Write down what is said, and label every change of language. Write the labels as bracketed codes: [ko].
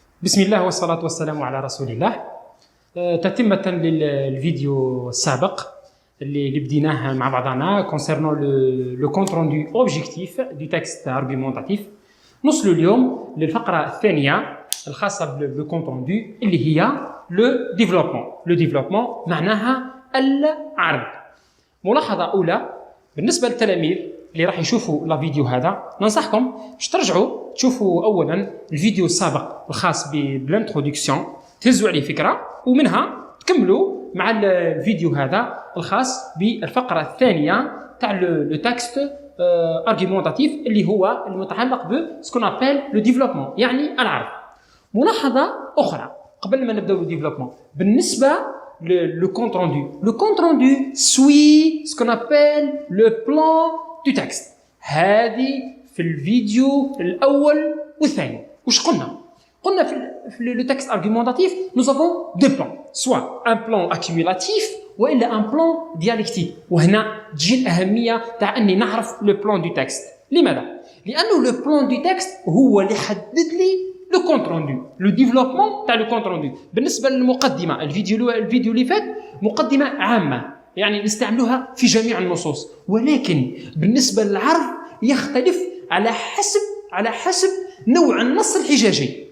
[ar] بسم الله والصلاة والسلام على رسول الله. تتمة للفيديو السابق اللي بديناه مع بعضنا [fr] concernant le compte rendu objectif du texte argumentatif. [ar] نوصل اليوم للفقرة الثانية الخاصة بالكونت روندو اللي هي لو ديفلوبمون معناها العرض. ملاحظة أولى بالنسبة للتلاميذ اللي راح يشوفوا لا فيديو هذا، ننصحكم باش ترجعوا تشوفوا اولا الفيديو السابق الخاص بالانترودكسيون تهزوا عليه فكره ومنها تكملوا مع الفيديو هذا الخاص بالفقره الثانيه تاع لو تكست ارغيومونتاتيف اللي هو المتعلق ب سكون ابل لو ديفلوبمون يعني العرض. ملاحظه اخرى قبل ما نبداو لو ديفلوبمون بالنسبه [fr] le compte rendu. Le compte rendu suit ce qu'on appelle le plan du texte. [ar] هذه في الفيديو الأول والثاني. وش قلنا؟ قلنا في [fr] le texte argumentatif, nous avons deux plans. Soit un plan accumulatif وإلا un plan dialectique. [ar] وهنا تجي الأهمية تاع أني نعرف [fr] le plan du texte. [ar] لماذا؟ لأنه [fr] le plan du texte [ar] هو اللي يحدد لي لو كونت روندو لو ديفلوبمون تاع لو كونت روندو. بالنسبه للمقدمه الفيديو اللي فات مقدمه عامه يعني نستعملوها في جميع النصوص، ولكن بالنسبه للعرض يختلف على حسب نوع النص الحجاجي.